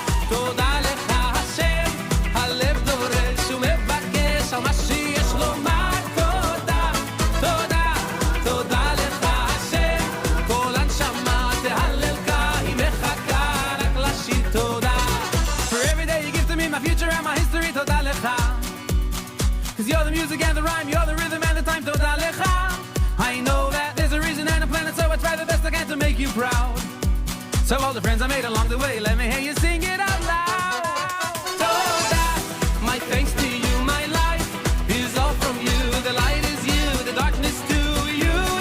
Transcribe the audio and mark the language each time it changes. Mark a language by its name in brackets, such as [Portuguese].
[Hebrew] תודה לך השם, הלב דורש ומבקש על מה שיש לומר, תודה, תודה, תודה לך השם, כל הנשמה תהללך, היא מחכה רק לשיר תודה. [English] For every day you give to me my future and my history, [Hebrew] תודה לך. [English] Cause you're the music and the rhyme, you're the rhythm and the time, תודה לך. I know that there's a reason and a planet, so I try the best I can to make you proud. So all the friends I made along the way, let me hear you sing it out loud. [Hebrew] תודה, [English] my thanks to you, my life is all from you. The light is you, the darkness too, you.